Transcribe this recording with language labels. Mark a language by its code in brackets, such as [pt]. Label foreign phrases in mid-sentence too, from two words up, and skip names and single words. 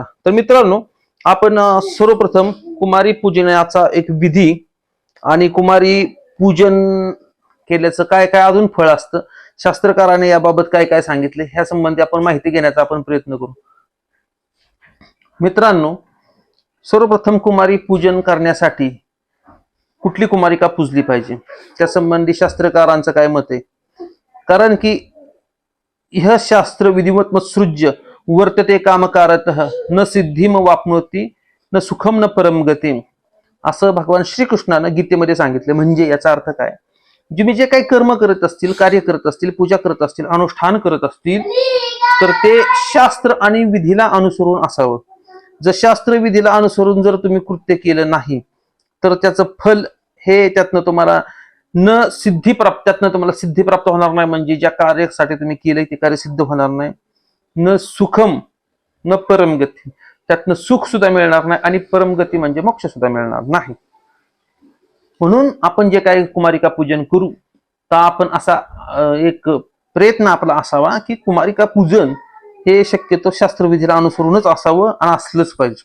[mr] तर मित्रांनो, आपण सर्वप्रथम कुमारी पूजनाचा एक विधी आणि कुमारी पूजन केल्याचं काय काय अजून फळ असतं, शास्त्रकाराने याबाबत काय काय सांगितले ह्या संबंधी आपण माहिती घेण्याचा आपण प्रयत्न करू. मित्रांनो, सर्वप्रथम कुमारी पूजन करण्यासाठी कुठली कुमारिका पूजली पाहिजे त्या संबंधी शास्त्रकारांचं काय मत आहे. कारण की [sa] यह शास्त्र विधिवत सृज्य वर्तते कामकारतः न सिद्धिम वाप्नोती न सुखम न परम गती, [mr] असं भगवान श्रीकृष्णानं गीतेमध्ये सांगितलं. म्हणजे याचा अर्थ काय, तुम्ही जे काही कर्म करत असतील, कार्य करत असतील, पूजा करत असतील, अनुष्ठान करत असतील, तर ते शास्त्र आणि विधीला अनुसरून असावं. जर शास्त्र विधीला अनुसरून जर तुम्ही कृत्य केलं नाही तर त्याचं फल हे त्यातनं तुम्हाला त्यातनं तुम्हाला सिद्धी प्राप्त होणार नाही. म्हणजे ज्या कार्यासाठी तुम्ही केलंय ते कार्य सिद्ध होणार नाही. [sa] न सुखम न परमगती, [mr] त्यातनं सुख सुद्धा मिळणार नाही आणि परमगती म्हणजे मोक्ष सुद्धा मिळणार नाही. म्हणून आपण जे काही कुमारिका पूजन करू तर आपण असा एक प्रयत्न आपला असावा की कुमारिका पूजन हे शक्यतो शास्त्रविधीला अनुसरूनच असावं आणि असलंच पाहिजे.